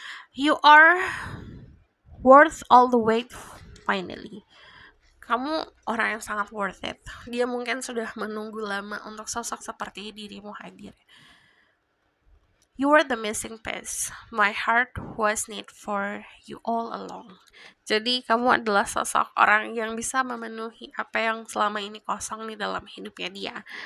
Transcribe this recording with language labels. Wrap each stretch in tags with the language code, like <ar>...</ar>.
<en>You are worth all the wait finally.</en> <id>Kamu orang yang sangat worth it. Dia mungkin sudah menunggu lama untuk sosok seperti dirimu hadir.</id> <en>You were the missing piece. My heart was need for you all along.</en> <id>Jadi kamu adalah sosok orang yang bisa memenuhi apa yang selama ini kosong di dalam hidupnya dia.</id>